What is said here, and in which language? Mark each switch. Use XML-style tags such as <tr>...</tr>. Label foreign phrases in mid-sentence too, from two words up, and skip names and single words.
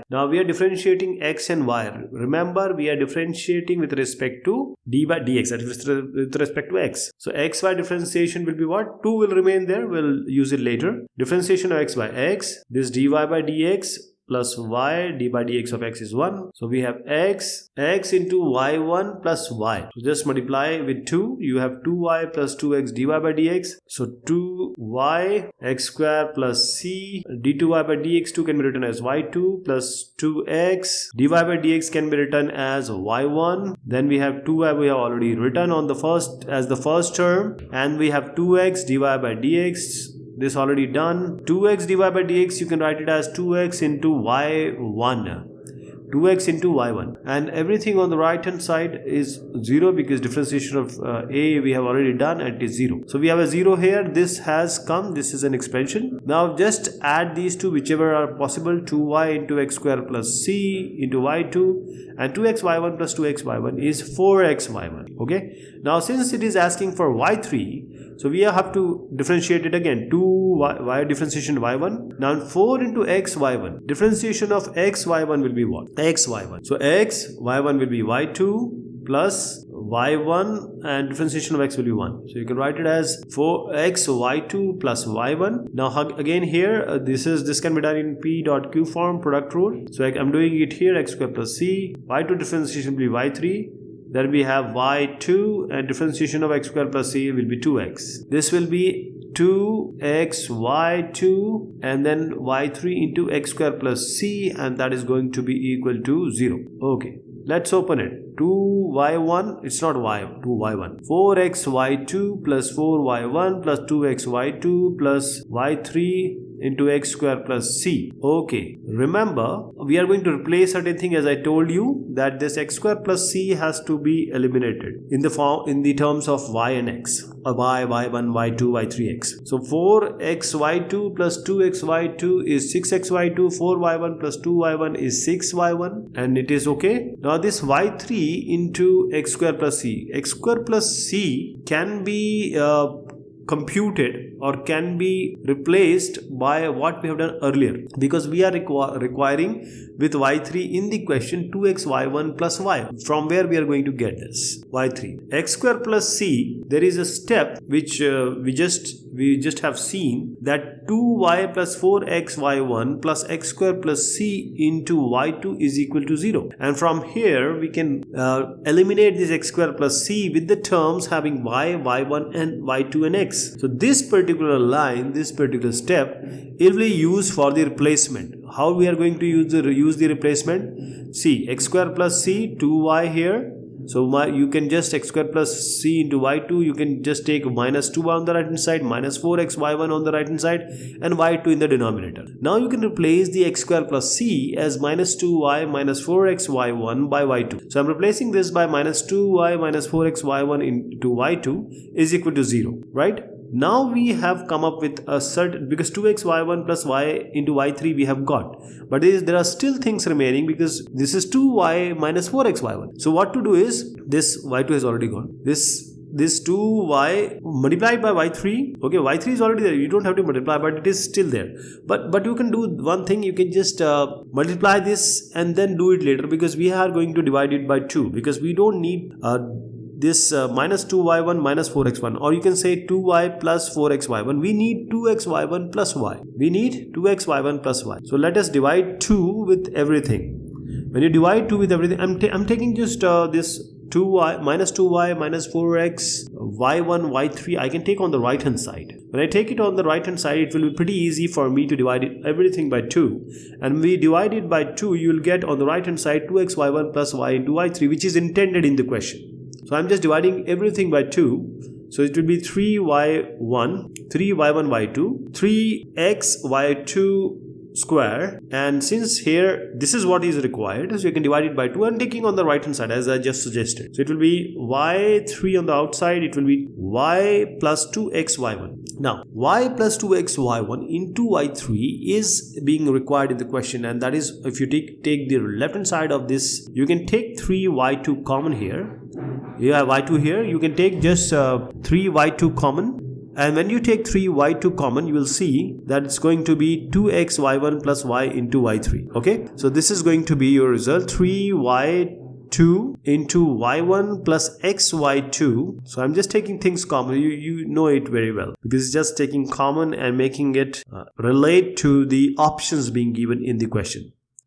<en>Now we are differentiating x and y. Remember, we are differentiating with respect to d by dx, that is with respect to x. So xy differentiation will be what? 2 will remain there, we'll use it later. Differentiation of x by x, this dy by dx plus y, d by dx of x is 1. So we have x into y1 plus y. So just multiply with 2. You have 2y plus 2x dy by dx. So 2y x square plus c d2y by dx2 can be written as y2 plus 2x dy by dx can be written as y1. Then we have 2y we have already written on the first term, and we have 2x dy by dx. This already done. 2x dy by dx you can write it as 2x into y1. 2x into y1, and everything on the right hand side is 0 because differentiation of a we have already done and it is 0. So we have a 0 here. This has come. This is an expansion. Now just add these two whichever are possible. 2y into x square plus c into y2, and 2x y1 plus 2x y1 is 4x y1. Okay. Now since it is asking for y3, so we have to differentiate it again. 2y differentiation y1. Now 4 into x y1. Differentiation of x y1 will be what? X y1. So x y1 will be y2 plus y1, and differentiation of x will be 1. So you can write it as 4x y2 plus y1. Now again here this can be done in p dot q form, product rule. So I'm doing it here. X square plus c, y2 differentiation will be y3. Then we have y2, and differentiation of x square plus c will be 2x. This will be 2x y2 and then y3 into x square plus c, and that is going to be equal to 0. Okay, let's open it. 2y1, it's not y, 2y1. 4x y2 plus 4y1 plus 2x y2 plus y3 into x square plus c. Okay, remember we are going to replace certain thing, as I told you that this x square plus c has to be eliminated in the terms of y and x, or y, y1, y2, y3x. So 4x y2 plus 2x y2 is 6x y2, 4y1 plus 2y1 is 6y1, and it is okay. Now this y3 into x square plus c. X square plus c can be computed or can be replaced by what we have done earlier, because we are requiring with y3 in the question 2x y1 plus y, from where we are going to get this y3. X square plus c, there is a step which we just have seen, that 2y plus 4x y1 plus x square plus c into y2 is equal to 0, and from here we can eliminate this x square plus c with the terms having y, y1 and y2 and x. So this particular line, this particular step, it will be used for the replacement. How we are going to use the replacement? See, x square plus c, 2y here. So you can just x square plus c into y2, you can just take minus 2 on the right hand side, minus 4x y1 on the right hand side, and y2 in the denominator. Now you can replace the x square plus c as minus 2y minus 4x y1 by y2. So I'm replacing this by minus 2y minus 4x y1 into y2 is equal to 0, right? Now we have come up with a certain, because 2x y1 plus y into y3 we have got, but there are still things remaining because this is 2y minus 4x y1. So what to do is, this y2 has already gone. This 2y multiplied by y3. Okay, y3 is already there. You don't have to multiply, but it is still there. But you can do one thing. You can just multiply this and then do it later, because we are going to divide it by 2, because we don't need this minus 2y1 minus 4x1, or you can say 2y plus 4xy1. We need 2xy1 plus y. We need 2xy1 plus y. So let us divide 2 with everything. When you divide 2 with everything, I'm taking just this 2y minus 2y minus 4x y1 y3 I can take on the right hand side. When I take it on the right hand side, it will be pretty easy for me to divide everything by 2, and when we divide it by 2, you will get on the right hand side 2x y1 plus y into y3, which is intended in the question. So I'm just dividing everything by 2. So it will be 3y1, 3y1 y2, 3x y2 square, and since here this is what is required, so you can divide it by 2 and taking on the right hand side as I just suggested. So it will be y3 on the outside, it will be y plus 2x y1. Now y plus 2x y1 into y3 is being required in the question, and that is, if you take the left hand side of this, you can take 3y2 common here. You have y2 here, you can take just 3y2 common, and when you take 3y2 common, you will see that it's going to be 2x y1 plus y into y3. Okay, so this is going to be your result, 3y2 into y1 plus xy2. So I'm just taking things common. You know it very well, because it's just taking common and making it relate to the options being given in the question.</en>